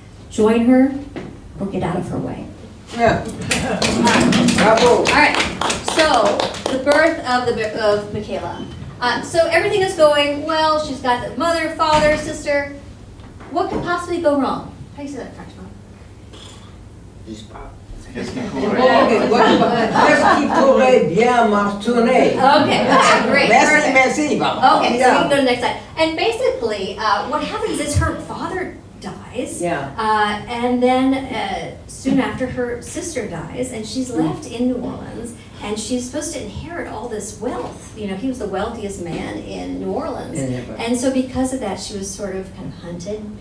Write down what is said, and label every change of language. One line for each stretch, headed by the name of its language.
English: Join her or get out of her way. Yeah. Bravo. All right, so the birth of Micaëla. So everything is going well. She's got the mother, father, sister. What could possibly go wrong? How do you say that in French, Mom?
French: Qu'est-ce qui Qu'est-ce qui pourrait bien martonner?
English: Okay, great.
French: Merci, Baba.
English: Okay, so we can go to the next slide. And basically, what happens is her father dies. Yeah. And then soon after, her sister dies, and she's left in New Orleans, and she's supposed to inherit all this wealth. He was the wealthiest man in New Orleans. And so because of that, she was sort of kind of hunted.